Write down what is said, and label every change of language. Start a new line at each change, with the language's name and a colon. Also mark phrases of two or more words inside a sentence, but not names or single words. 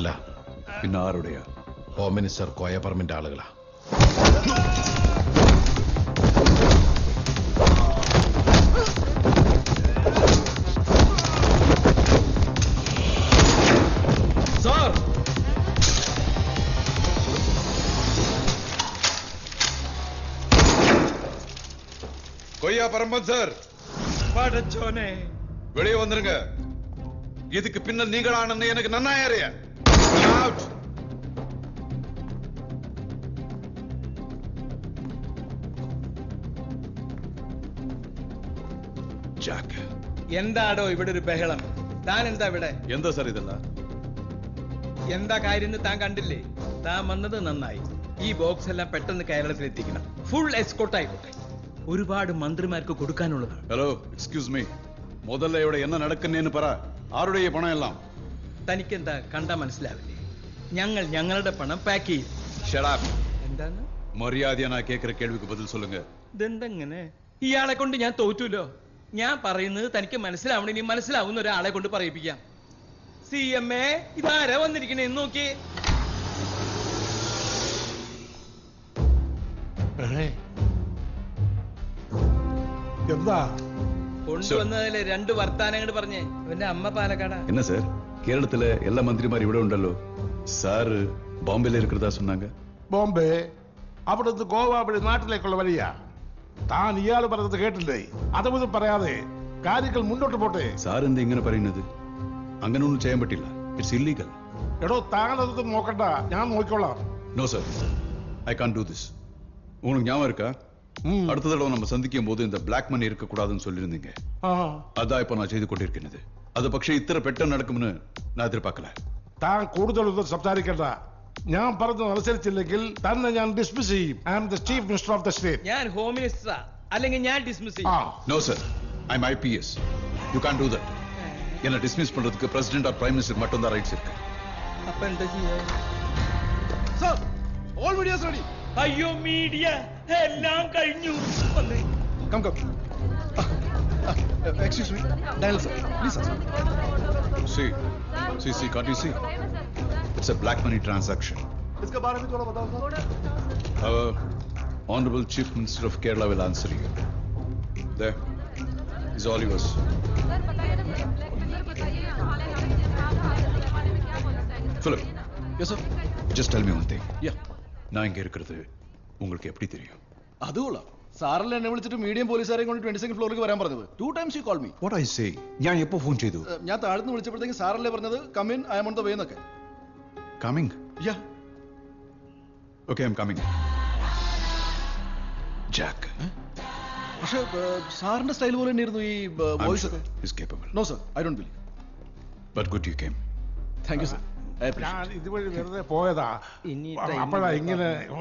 Malayalam: പിന്നെ ആരുടെയാ? ഹോം മിനിസ്റ്റർ കോയ പറമ്പിന്റെ ആളുകളാ. സാർ,
Tamil: கொய்யா பரம்பன் சார்,
Malayalam: പടച്ചോനെ,
Tamil: வெளியே வந்துருங்க. இதுக்கு பின்னல் நீங்களானு
Malayalam: എനിക്ക് നന്നായി അറിയാ.
English: Out. Jack.
Malayalam: എന്താടോ ഇവിടെ ഒരു ബഹളം? താൻ എന്താ ഇവിടെ? എന്താ സാർ ഇതല്ല? എന്താ കാര്യം താൻ കണ്ടില്ലേ? താൻ വന്നത് നന്നായി. ഈ ബോക്സ് എല്ലാം പെട്ടെന്ന് കേരളത്തിൽ എത്തിക്കണം.
English: full escort
Malayalam: ആയിക്കോട്ടെ. ഒരുപാട് മന്ത്രിമാർക്ക് കൊടുക്കാനുള്ളതാണ്.
English: Hello, excuse me.
Malayalam: മുതല്ല ഇവിടെ എന്നാ നടക്കുന്നേന്ന് പറ. ആരുടെ ഈ പണം എല്ലാം? തനിക്കെന്താ കണ്ടാ മനസ്സിലാവില്ലേ? ഞങ്ങൾ ഞങ്ങളുടെ പണം പാക്ക് ചെയ്യും.
English: Shut up.
Malayalam: എന്താണ്? മര്യാദയാ ഞാൻ കേൾക്കുന്ന കേൾവിക്ക് ബദൽ சொல்லுங்க. ഇതെന്തെങ്ങനെ? ഇയാളെ കൊണ്ട് ഞാൻ തോറ്റുല്ലോ. ഞാൻ പറയുന്നത് തനിക്ക് മനസ്സിലാവണം. ഇനി മനസ്സിലാവുന്ന ഒരാളെ കൊണ്ട് പറയിപ്പിക്കാം. CMA, ഇതാരാ വന്നിരിക്കണേ എന്ന് നോക്കിയേ. എന്താ കൊണ്ടുവന്നതില് രണ്ട് വർത്താനങ്ങൾ പറഞ്ഞേ. ഇവന്റെ അമ്മ പാലക്കാടാ.
Tamil: என்ன சார்,
Malayalam: കേരളത്തിലെ എല്ലാ മന്ത്രിമാർ ഇവിടെ ഉണ്ടല്ലോ. സാറ് ബോംബെയിൽ
Tamil: இருக்கிறதா சொன்னாங்க.
Malayalam: ബോംബെ? അവിടുന്ന് ഗോവ വഴി നാട്ടിലേക്കുള്ള വഴിയാ. താൻ ഇയാൾ പറഞ്ഞത് കേട്ടില്ലേ? അതൊന്നും പറയാതെ കാര്യങ്ങൾ മുന്നോട്ട് പോട്ടെ. സാർ എന്താ ഇങ്ങനെ പറയുന്നത്? അങ്ങനെ ഒന്നും ചെയ്യാൻ പറ്റില്ല.
English: It's illegal.
Malayalam: എടോ, താൻ അതൊന്നും നോക്കണ്ട, ഞാൻ നോക്കിക്കോളാം.
English: No sir, I can't do this.
Tamil: உங்களுக்கு ஞாபகம் இருக்கா? அடுத்த தடவை நம்ம சந்திக்கும் போது இந்த
English: black money
Tamil: இருக்க கூடாதுன்னு சொல்லியிருந்தீங்க. அதான் இப்ப நான் செய்து கொண்டிருக்கிறது.
Malayalam: അത് പക്ഷേ ഇത്ര പെട്ടെന്ന് നടക്കുമെന്ന് ഞാൻ എതിർപ്പാക്കല. താൻ കൂടുതലൊന്നും സംസാരിക്കണ്ട. ഞാൻ പറഞ്ഞത് അനുസരിച്ചില്ലെങ്കിൽ തന്നെ ഞാൻ ഡിസ്മിസ് ചെയ്യും.
English: I am the Chief Minister of the State.
Malayalam: ഞാൻ ഹോം മിനിസ്റ്ററാ, അല്ലെങ്കിൽ ഞാൻ ഡിസ്മിസ് ചെയ്യും.
English: No sir, I am IPS. You can do that.
Tamil: என்ன டிஸ்மிஸ் பண்றதுக்கு
English: President or Prime Minister
Tamil: மட்டும் தான் ரைட்ஸ் இருக்கு.
Malayalam: അപ്പൊ എന്താ ചെയ്യാ?
English: സാർ, all medias ready.
Malayalam: അയ്യോ, മീഡിയ എല്ലാം കഴിഞ്ഞു. വന്നേ.
English: Come come. Excuse me, dial sir, please sir. See, can't you see? It's a black money transaction.
Hindi: इसके बारे में थोड़ा बताओ सर.
English: Our Honorable Chief Minister of Kerala will answer you. There is all yours. Philip. Yes sir. Just tell me one thing. Yeah.
Tamil: நான் இங்க இருக்கிறது உங்களுக்கு எப்படி தெரியும்?
Malayalam: അത് കൊള്ളാം. സാറല്ലേ എന്നെ വിളിച്ചിട്ട് മീഡിയം പോലീസുകാരെയും കൊണ്ട് 22nd ഫ്ലോറിലേക്ക് വരാൻ പറഞ്ഞത്?
English: 2 times you called me. What I say?
Malayalam: ഞാൻ എപ്പോ ഫോൺ ചെയ്തു? ഞാൻ താഴ്ന്ന് വിളിച്ചപ്പോഴത്തേക്ക് സാറല്ലേ പറഞ്ഞത്
English: come in, I am on the way
Malayalam: എന്നൊക്കെ.
English: Coming? യാ. Okay, I'm coming. Jack.
Malayalam: പക്ഷേ സാറിന്റെ സ്റ്റൈൽ പോലെ തന്നെയായിരുന്നു ഈ
English: I'm
Malayalam: വോയിസ്
English: sure
Malayalam: ഒക്കെ.
English: he's capable. No sir, I don't believe. But good you came. Thank you sir. I appreciate.
Malayalam: ഞാൻ ഇതുവഴി വെറുതെ പോയതാ. ഇനി അപ്പോഴാ ഇങ്ങനെ